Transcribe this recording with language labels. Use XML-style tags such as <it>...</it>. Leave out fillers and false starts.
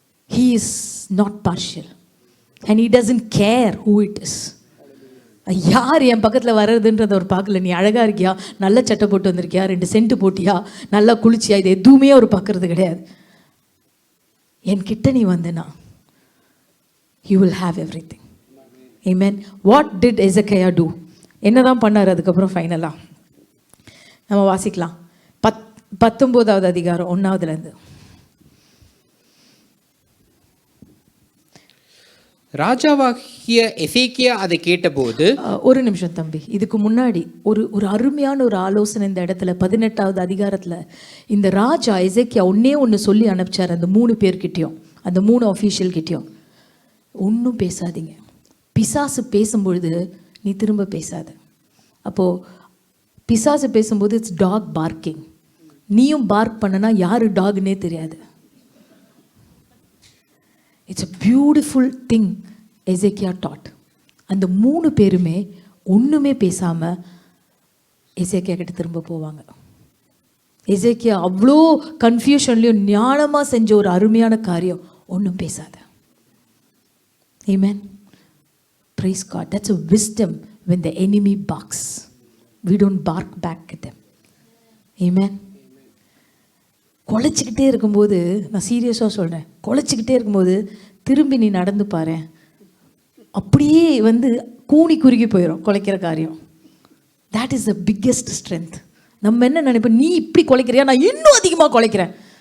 <en>He is not partial and he doesn't care who it is.</en> <ta>யார் என் பக்கத்தில் வர்றதுன்றதை அவர் பார்க்கல. நீ அழகாக இருக்கியா, நல்ல சட்டை போட்டு வந்திருக்கியா, 2 சென்ட் போட்டியா, நல்லா குளிச்சியா, இது எதுவுமே அவர் பார்க்கறது கிடையாது. என்கிட்ட நீ வந்தனா</ta> <en>you will have everything. Amen. What did Hezekiah do?</en> <ta>என்னதான் பண்ணார் அதுக்கப்புறம் ஃபைனலாக? நம்ம வாசிக்கலாம் 19வது அதிகாரம் 1வதுலேருந்து. ராஜாவாகிய எசேக்கியா அதை கேட்டபோது, ஒரு நிமிஷம் தம்பி, இதுக்கு முன்னாடி ஒரு அருமையான ஒரு ஆலோசனை இந்த இடத்துல 18வது அதிகாரத்தில் இந்த ராஜா எசேக்கியா ஒன்று சொல்லி அனுப்பிச்சார் அந்த 3 பேர்கிட்டையும், அந்த 3 அஃபீஷியல் கிட்டையும். ஒன்றும் பேசாதீங்க, பிசாசு பேசும்பொழுது நீ திரும்ப பேசாத. அப்போது பிசாசு பேசும்போது இட்ஸ் டாக் பார்க்கிங், நீயும் பார்க் பண்ணனா யார் டாக்னே தெரியாது.</ta> <en>it's a beautiful thing</en> <ta>Hezekiah dot. அந்த 3 பேருமே ஒன்றுமே பேசாமல் எசேக்கியா கிட்ட திரும்ப போவாங்க. எசேக்கியா அவ்வளோ கன்ஃபியூஷன்லையும் ஞானமாக செஞ்ச ஒரு அருமையான காரியம், ஒன்றும் பேசாத.</ta> <en>Amen. Praise God. That's a wisdom when the enemy barks. We don't bark back at them. Amen.</en> <ta>குலைச்சிக்கிட்டே இருக்கும்போது, நான் சீரியஸாக சொல்கிறேன், குலைச்சிக்கிட்டே இருக்கும்போது திரும்பி நீ நடந்து பாரு, அப்படியே கூனி குறுகி போயிடும் குலைக்கிற காரியம்.</ta> <en>That is the biggest strength.</en> <ta>நம்ம என்ன நினைப்போம், நீ இப்படி குலைக்கிறியா, நான் இன்னும் அதிகமாக குலைக்கிறேன்.</ta>